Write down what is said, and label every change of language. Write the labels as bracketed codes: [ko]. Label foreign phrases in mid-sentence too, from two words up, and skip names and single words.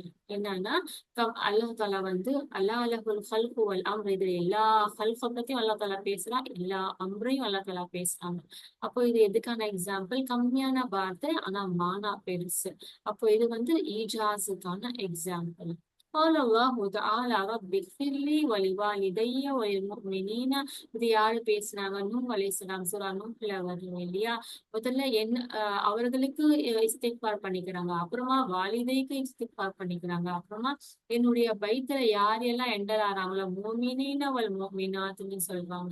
[ta] என்னன்னா அல்லாஹ் தாலா வந்து [ar] ألا له الخلق والأمر, [ta] இது எல்லா ஹல்க பத்தியும் அல்லாஹ் தாலா பேசுறான், எல்லா அம்ரையும் அல்லாஹ் தாலா பேசுறாங்க. அப்போ இது எதுக்கான எக்ஸாம்பிள்? கம்மியான வார்த்தை ஆனா மானா பெருசு, அப்போ இது வந்து ஈஜாஸுக்கான எக்ஸாம்பிள். [ar] قال الله تعالى رب اغفر لي ولوالدي وللمؤمنين. [ta] இது யாரு பேசுனாங்க? நூஹ் அலைஹிஸ்ஸலாம், சூரா நூஹ்ல வரும் இல்லையா. முதல்ல என்ன அவர்களுக்கு இஸ்திக்பார் பண்ணிக்கிறாங்க, அப்புறமா வாலிதைக்கு இஸ்திக்பார் பண்ணிக்கிறாங்க, அப்புறமா என்னுடைய பைத்துல யார் எல்லாம் என்டர் ஆறாங்களோ [ar] المؤمنين والمؤمنات [ta] சொல்றாங்க.